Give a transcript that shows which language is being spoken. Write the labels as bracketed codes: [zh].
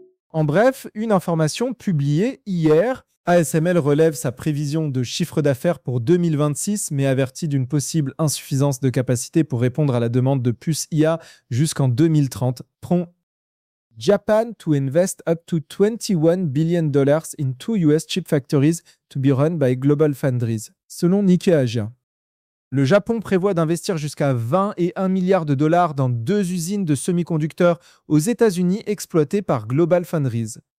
[fr] En bref, une information publiée hier, ASML relève sa prévision de chiffre d'affaires pour 2026, mais avertit d'une possible insuffisance de capacité pour répondre à la demande de puces IA jusqu'en 2030. [en] Prompt Japan to invest up to $21 billion in 2 US chip factories to be run by Global Foundries, [fr] selon Nikkei Asia. Le Japon prévoit d'investir jusqu'à 20 et 1 milliard de dollars dans deux usines de semi-conducteurs aux États-Unis exploitées par GlobalFoundries.